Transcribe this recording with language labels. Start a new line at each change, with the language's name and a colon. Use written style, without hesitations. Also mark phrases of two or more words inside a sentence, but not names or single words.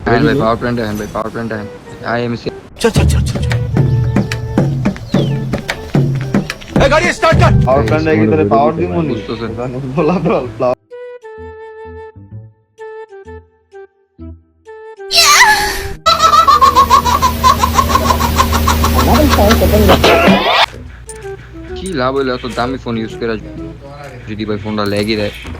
Bangla: হ্যাঁ ভাই
English: power plant
Bangla: হ্যাঁ ভাই
English: power plant
Bangla: হ্যাঁ আই এম সি
Hindi: चल चल चल चल चल ए गाड़ी स्टार्ट कर
English: power plant
Bangla: এর ভিতরে পাওয়ার দিব নি বুঝতেছেন বলা তো কি লাভ হইলো এত দামি
English: phone use
Bangla: করে যদি ভাই ফোনটা ল্যাগই দেয়